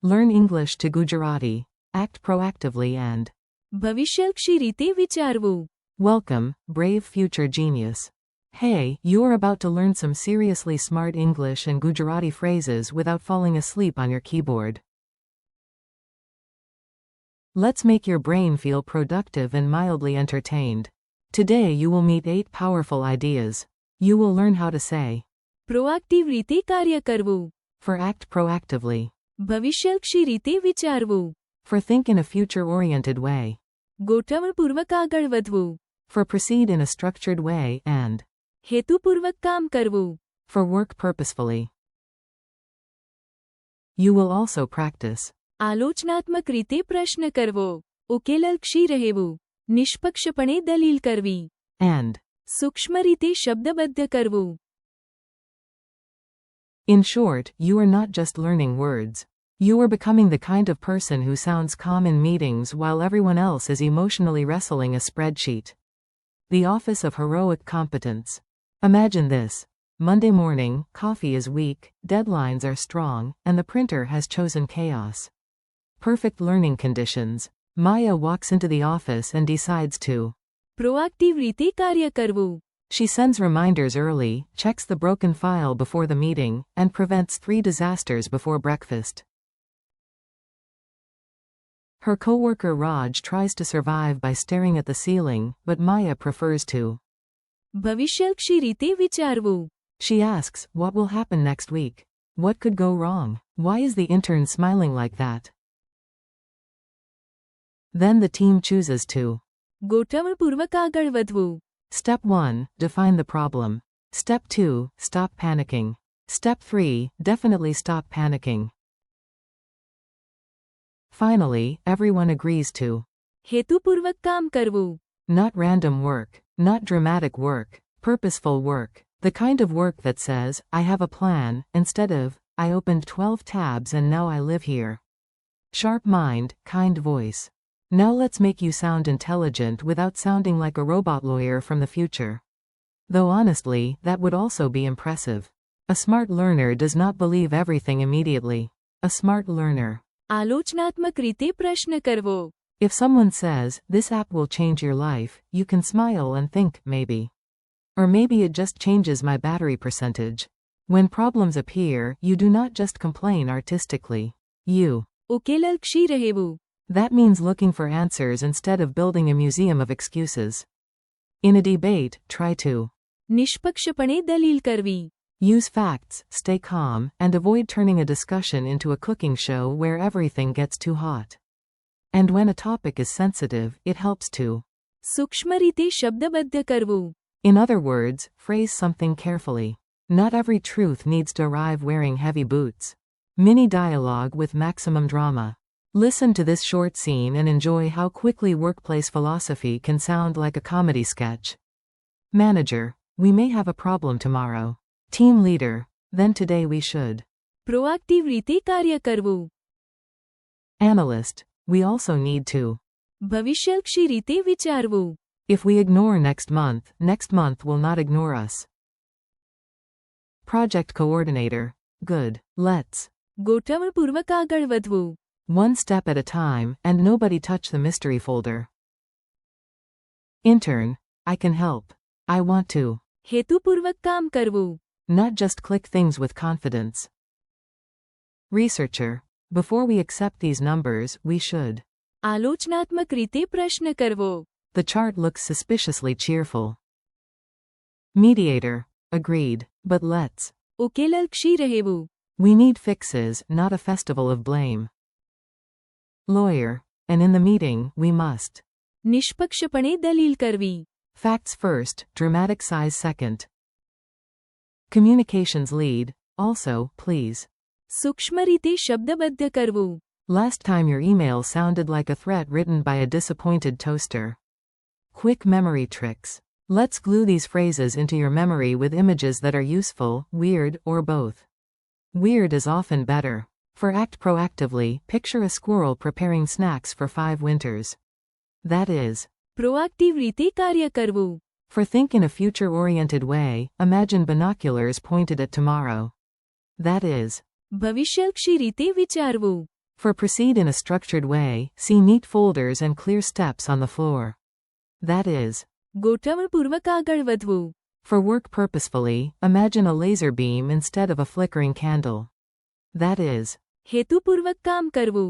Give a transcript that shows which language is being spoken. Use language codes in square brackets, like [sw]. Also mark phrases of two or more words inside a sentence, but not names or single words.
[en] Learn English to Gujarati. Act proactively and [gu] ભવિષ્યલક્ષી રીતે વિચારવું. [en] welcome, brave future genius. Hey, you are about to learn some seriously smart English and Gujarati phrases without falling asleep on your keyboard. Let's make your brain feel productive and mildly entertained. Today you will meet 8 powerful ideas. You will learn how to say [gu] પ્રોએક્ટિવ રીતે કાર્ય કરવું. [en] for act proactively, [gu] ભવિષ્યલક્ષી રીતે વિચારવું. [en] for think in a future-oriented way, [gu] ગોઠવણપૂર્વક આગળ વધવું. [en] for proceed in a structured way and [gu] હેતુપૂર્વક કામ કરવું. [en] for work purposefully. You will also practice [gu] આલોચનાત્મક રીતે પ્રશ્ન કરવો. ઉકેલલક્ષી રહેવું. નિષ્પક્ષપણે દલીલ કરવી. [en] and [gu] સૂક્ષ્મ રીતે શબ્દબદ્ધ કરવું. [en] in short, you are not just learning words. You are becoming the kind of person who sounds calm in meetings while everyone else is emotionally wrestling a spreadsheet. The office of heroic competence. Imagine this. Monday morning, coffee is weak, deadlines are strong, and the printer has chosen chaos. Perfect learning conditions. Maya walks into the office and decides to [gu] પ્રોએક્ટિવ રીતે કાર્ય કરવું. [en] She sends reminders early, checks the broken file before the meeting, and prevents 3 disasters before breakfast. Her coworker Raj tries to survive by staring at the ceiling, but Maya prefers to [gu] ભવિષ્યલક્ષી રીતે વિચારવું. [en] She asks, what will happen next week? What could go wrong? Why is the intern smiling like that? Then the team chooses to [gu] ગોઠવણપૂર્વક આગળ વધવું. [en] Step 1, define the problem. Step 2, stop panicking. Step 3, definitely stop panicking. Finally, everyone agrees to [gu] હેતુપૂર્વક કામ કરવું. [en] not random work, not dramatic work, purposeful work. The kind of work that says, I have a plan, instead of, I opened 12 tabs and now I live here. Sharp mind, kind voice. Now let's make you sound intelligent without sounding like a robot lawyer from the future. Though honestly, that would also be impressive. A smart learner does not believe everything immediately. A smart learner. [gu] આલોચનાત્મક રીતે પ્રશ્ન કરવો. [en] If someone says, this app will change your life, you can smile and think, maybe. Or maybe it just changes my battery percentage. When problems appear, you do not just complain artistically. You. [gu] ઉકેલલક્ષી રહેવું. [en] That means looking for answers instead of building a museum of excuses. In a debate, try to [gu] નિષ્પક્ષપણે દલીલ કરવી. [en] use facts, stay calm, and avoid turning a discussion into a cooking show where everything gets too hot. And when a topic is sensitive, it helps to [gu] સૂક્ષ્મ રીતે શબ્દબદ્ધ કરવું. [en] in other words, phrase something carefully. Not every truth needs to arrive wearing heavy boots. Mini dialogue with maximum drama. Listen to this short scene and enjoy how quickly workplace philosophy can sound like a comedy sketch. Manager, we may have a problem tomorrow. Team leader, then today we should. [gu] પ્રોએક્ટિવ રીતે કાર્ય કરવું. [en] Analyst, we also need to. [gu] ભવિષ્યલક્ષી રીતે વિચારવું. [en] If we ignore next month will not ignore us. Project coordinator, good, let's [gu] ગોઠવણપૂર્વક આગળ વધવું. [en] one step at a time, and nobody touch the mystery folder. Intern, I can help. I want to. [gu] હેતુપૂર્વક કામ કરવું. [en] Not just click things with confidence. Researcher, before we accept these numbers, we should. [gu] આલોચનાત્મક રીતે પ્રશ્ન કરવો. [en] The chart looks suspiciously cheerful. Mediator, agreed, but let's. [gu] ઉકેલલક્ષી રહેવું. [en] We need fixes, not a festival of blame. Lawyer, and in the meeting, we must. [gu] નિષ્પક્ષપણે દલીલ કરવી. [en] Facts first, dramatic size second. Communications lead, also, please. [gu] સૂક્ષ્મ રીતે શબ્દબદ્ધ કરવું. [en] Last time your email sounded like a threat written by a disappointed toaster. Quick memory tricks. Let's glue these phrases into your memory with images that are useful, weird, or both. Weird is often better. For act proactively, picture a squirrel preparing snacks for 5 winters. That is. [gu] પ્રોએક્ટિવ રીતે કાર્ય કરવું. [en] For think in a future-oriented way, imagine binoculars pointed at tomorrow. That is. [gu] ભવિષ્યલક્ષી રીતે વિચારવું. [en] For proceed in a structured way, see neat folders and clear steps on the floor. That is. [gu] ગોઠવણપૂર્વક આગળ વધવું. [en] For work purposefully, imagine a laser beam instead of a flickering candle. That is. [gu] હેતુપૂર્વક કામ કરવું.